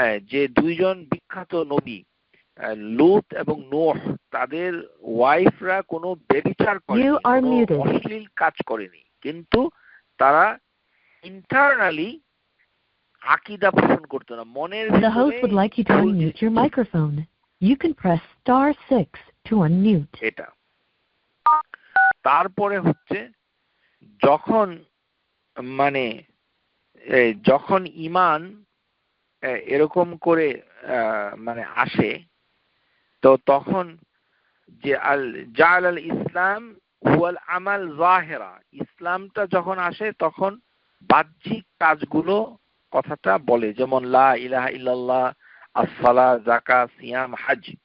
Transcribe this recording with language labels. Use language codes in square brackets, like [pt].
[bn] যে দুইজন বিখ্যাত নবী লূত এবং নূহ, তাদের ওয়াইফরা কোনো ব্যভিচার করেনি, কোনো অশ্লীল কাজ করেনি, কিন্তু তারা ইন্টারনালি আকীদা পোষণ করতো না, মনের ভিতরে। [en] The host would like you to unmute your microphone. You can press *6 to unmute. [bn] এটা তারপরে হচ্ছে যখন মানে যখন ঈমান এরকম করে মানে আসে, তো তখন যে [ar] জাআল আল ইসলাম হুয়াল আমাল যাহিরা, [bn] ইসলামটা যখন আসে তখন বাহ্যিক কাজগুলো কথাটা বলে, যেমন [ar] লা ইলাহা ইল্লাল্লাহ, [bn] as-সালাত, যাকাত, সিয়াম, হজ।